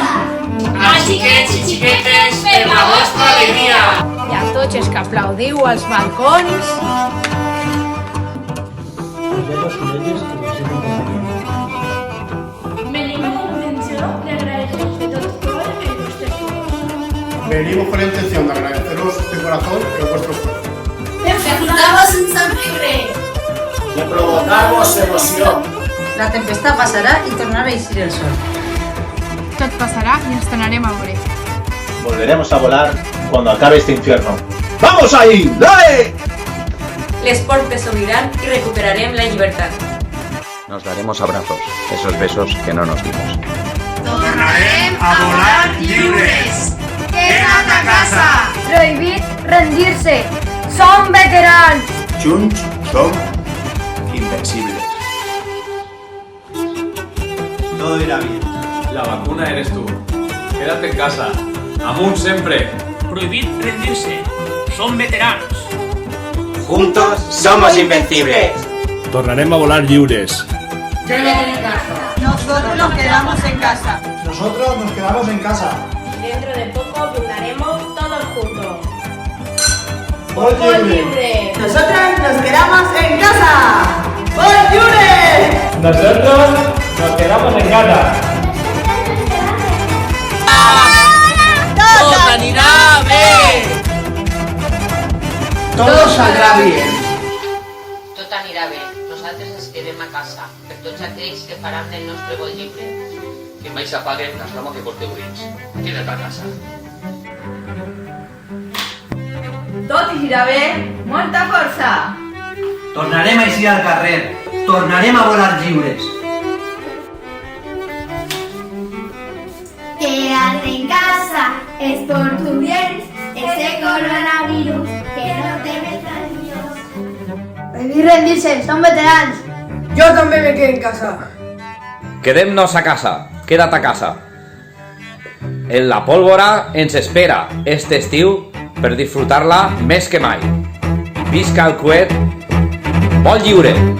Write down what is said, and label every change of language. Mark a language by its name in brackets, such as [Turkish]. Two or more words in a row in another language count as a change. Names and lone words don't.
[Catalan] Els xiquets i xiquetes per la vostra alegria. I a tots els que aplaudiu als balcons. Venim amb la intenció d'agrair-vos de tot cor el vostre esforç. [Spanish] Venimos con la intención de agradeceros de corazón el vuestro esfuerzo. [Catalan] De fer-vos un somriure. De provocar-vos emoció. La tempesta passarà i tornarà a eixir el sol. Tot passarà i ens tornarem a veure. [Spanish] Volveremos a volar cuando acabe este infierno. ¡Vamos ahí! ¡Dale! [Catalan] Les portes s'obriran i recuperarem la llibertat. [Spanish] Nos daremos abrazos, esos besos que no nos dimos. [Catalan] Tornarem a volar lliures. Queda't a casa. Prohibit rendir-se. Som veterans. junts som invencibles. [Spanish] Todo irá bien. La vacuna eres tú. Quédate en casa. Amunt siempre. [Catalan] Prohibit rendirse. [Spanish] Son veteranos. Juntos somos invencibles. [Catalan] Tornarem a volar lliures. [Spanish] Quédate en casa. Nosotros nos quedamos en casa. Nosotros nos quedamos en casa. Dentro de poco brindaremos todos juntos. ¡Gol libre! Nosotras nos quedamos en casa. [Catalan] ¡Gol lliure! [Spanish] Nosotros nos quedamos en casa. [Catalan] Tot anirà bé. [Spanish] Todo saldrá bien. [Catalan] Tot anirà bé. Nosaltres ens quedem a casa per tots aquells que faran del nostre vol lliure. Que mai s'apaguen la flama que porteu dins. Queda't a casa. Tot irà bé. Molta força. Tornarem a eixir al carrer. Tornarem a volar lliures. [Spanish] Quédate en casa, es por tu bien, ese coronavirus que no te meta Dios. [Catalan] Prohibit rendir-se. Som veterans. [Spanish] Yo también me quedo en casa. [Catalan] Quedem-nos a casa, queda't a casa. En la pólvora ens espera este estiu per disfrutar-la més que mai. Visca el coet, vol lliure!